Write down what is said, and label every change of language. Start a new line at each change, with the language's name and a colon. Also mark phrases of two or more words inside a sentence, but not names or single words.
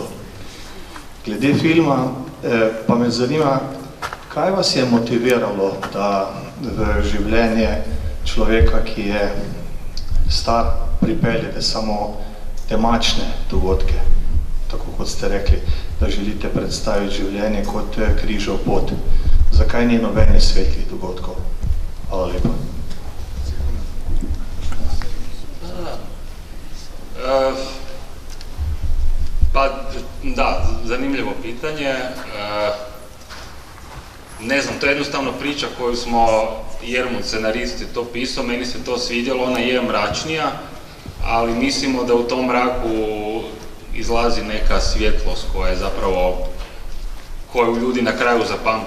Slovenian: Glede filma pa me zanima, kaj vas je motiviralo, da v življenje človeka, ki je star, pripeljete samo temačne dogodke, tako kot ste rekli, da želite predstaviti življenje kot križev pot. Zakaj ni nobenih svetlih dogodkov? Hvala lepa.
Croatian: Pa da, zanimljivo pitanje. Ne znam, to je jednostavno priča koju smo, Jermut scenarist je to pisao, meni se to svidjelo, ona je mračnija, ali mislimo da u tom mraku izlazi neka svjetlost koja je zapravo, koju ljudi na kraju zapamte.